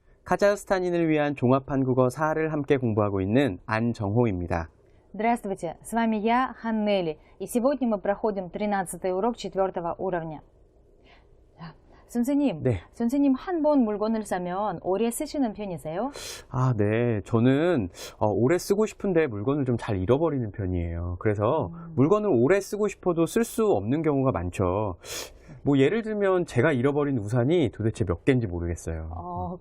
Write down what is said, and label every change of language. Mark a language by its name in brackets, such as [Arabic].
[Korean] 카자흐스탄인을 위한 종합한국어 4를 함께 공부하고 있는 안정호입니다. [Russian] Здравствуйте, с вами я, Ханнели, и сегодня мы проходим 13-й урок 4-го уровня. [Korean] 선생님, 네. 선생님 한 번 물건을 사면 오래 쓰시는 편이세요? 네. 저는 오래 쓰고 싶은데 물건을 좀 잘 잃어버리는 편이에요. 그래서 물건을 오래 쓰고 싶어도 쓸 수 없는 경우가 많죠. 뭐 예를 들면 제가 잃어버린 우산이 도대체 몇 개인지 모르겠어요.